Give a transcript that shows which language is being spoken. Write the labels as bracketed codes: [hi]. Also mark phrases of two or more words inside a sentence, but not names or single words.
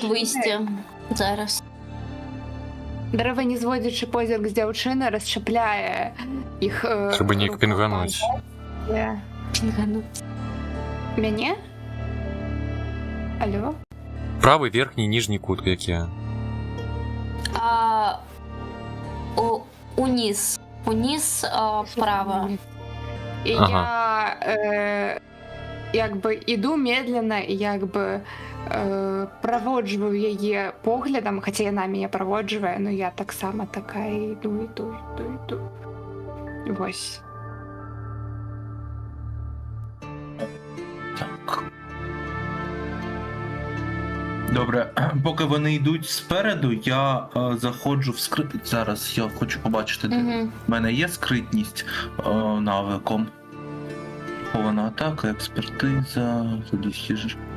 [be] дзяўчыны. выйсці. Зараз. Дрэва, не зводзячы позірк з дзяўчыны, расчапляе іх... Каб неяк пінгануць. Пінгану. Мяне? Алло? Правы верхні ніжні кут які. [uk] Униз. Униз вправо. [be] І я як би іду медленно і як би праводжваю яе поглядам, хаця яна мяне праводжвае, но я таксама такая іду. Вось. Так. [uk] Добре, поки вони йдуть спереду, я заходжу в скрит. Зараз я хочу побачити, де Угу. в мене є скритність навиком. Хована атака, експертиза, задосіж.